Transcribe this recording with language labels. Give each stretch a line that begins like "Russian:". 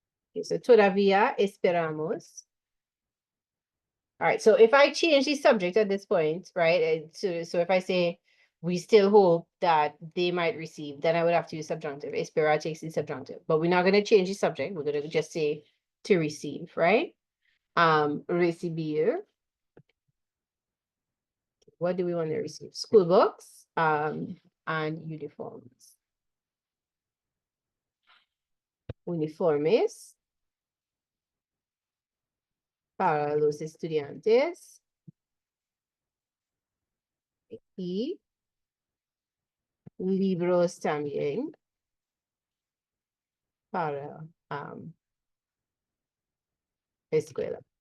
English: Okay, so
Spanish: todavía esperamos.
English: All right, so if I change the subject at this point, right? So if I say we still hope that they might receive, then I would have to use subjunctive. Esperar takes the subjunctive, but we're not going to change the subject. We're going to just say to receive, right?
Spanish: Recibir.
English: What do we want to receive? School books, and uniforms.
Spanish: Uniformes para los estudiantes y libros también para escuela.